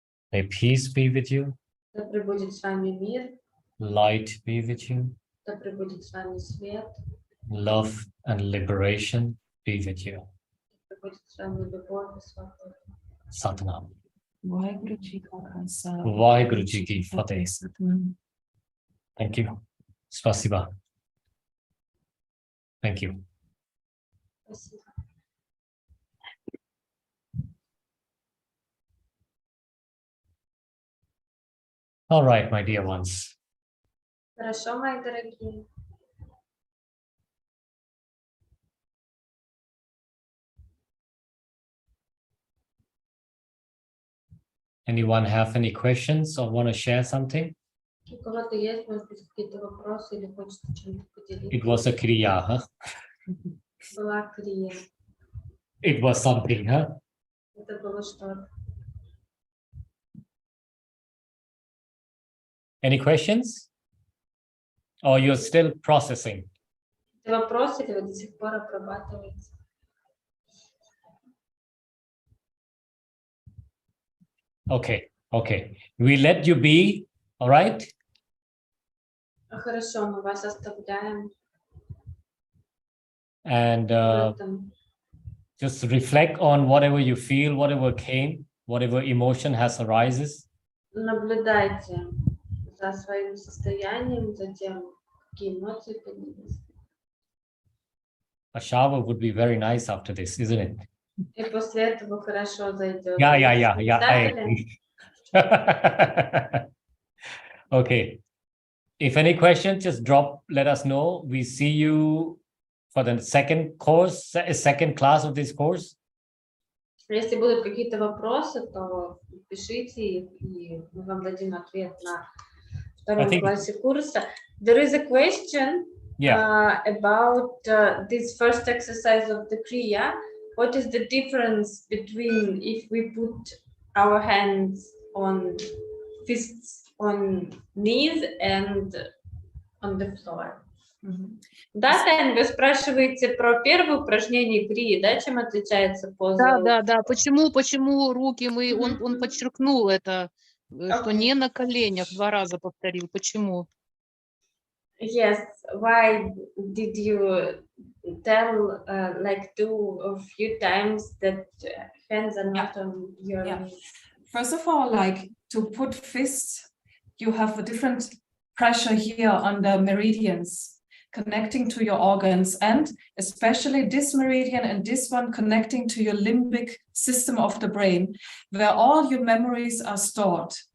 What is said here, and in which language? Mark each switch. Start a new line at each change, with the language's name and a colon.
English: May peace be with you,
Russian: Да пребудет с вами мир,
English: light be with you,
Russian: да пребудет с вами свет,
English: love and liberation be with you.
Russian: да пребудет с вами любовь и свобода.
Punjabi: Satnam. Vaheguru Ji ka Khalsa. Vaheguru Ji ki Fateh. Satnam.
English: Thank you.
Russian: Spasiba.
English: Thank you.
Russian: Спасибо.
English: All right, my dear ones.
Russian: Хорошо, мои дорогие.
English: Anyone have any questions or want to share something?
Russian: У кого-то есть, может быть, какие-то вопросы или хочется чем-то
English: It
Russian: поделиться?
English: was a kriya, huh?
Russian: Была крия.
English: It was something, huh?
Russian: Это было что-то.
English: Any questions? Or you're still processing?
Russian: Это вопрос или вы до сих пор обрабатываете?
English: Okay, okay. We let you be, all right?
Russian: Хорошо, мы вас оставляем
English: And
Russian: в этом.
English: just reflect on whatever you feel, whatever came, whatever emotion has arises.
Russian: Наблюдайте за своим состоянием, за тем, какие эмоции поднялись.
English: A shower would be very nice after this, isn't it?
Russian: И после этого хорошо зайдет.
English: Yeah,
Russian: Вы
English: yeah, yeah, yeah. I agree. Okay. If any questions, just drop, let us know. We see you for the second class of this course.
Russian: Если будут какие-то вопросы, то пишите их, и мы вам дадим ответ на втором классе курса.
English: There is a question about this first exercise of the Kriya. What is the difference between if we put our hands on fists on knees and on the floor?
Russian: Да, Тань, вы спрашиваете про первое упражнение крии, да, чем отличается поза? Да. Почему руки мы, он подчеркнул это, что не на коленях, 2 раза повторил. Почему?
English: Yes, why did you tell like do a few times that hands are not on your knees? First of all, like to put fists, you have a different pressure here on the meridians connecting to your organs, and especially this meridian and this one connecting to your limbic system of the brain, where all your memories are stored.